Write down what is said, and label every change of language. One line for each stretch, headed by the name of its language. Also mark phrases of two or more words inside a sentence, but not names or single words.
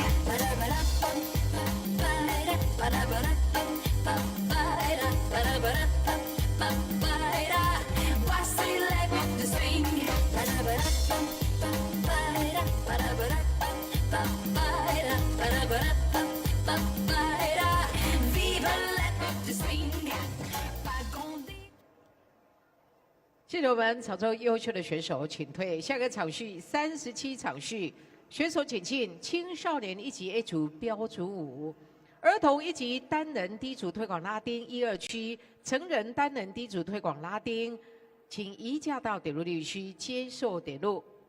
French: Voici l'époque du swing. Vive l'époque du swing. Pas grandi.
Chinese: 谢谢我们潮州优秀的选手，请退。下个场序37场序，选手请进青少年一级 A 组标组舞，儿童一级单人低组推广拉丁1、2区，成人单人低组推广拉丁，请移驾到点入地区接受点入。